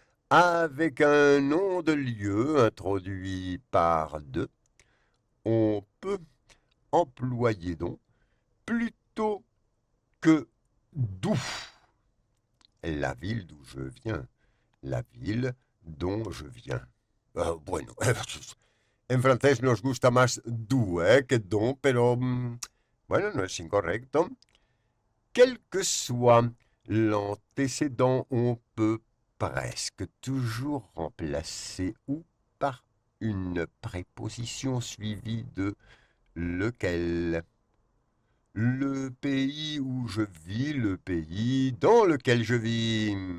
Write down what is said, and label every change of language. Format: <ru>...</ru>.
<fr>Avec un nom de lieu introduit par deux, on peut employer donc plutôt que d'où. La ville d'où je viens, la ville dont je viens.</fr> <es>Bueno, en francés nos gusta más d'où que don, pero bueno, no es incorrecto.</es> <fr>Quel que soit l'antécédent, on peut presque toujours remplacer ou par une préposition suivie de lequel. Le pays où je vis, le pays dans lequel je vis.</fr>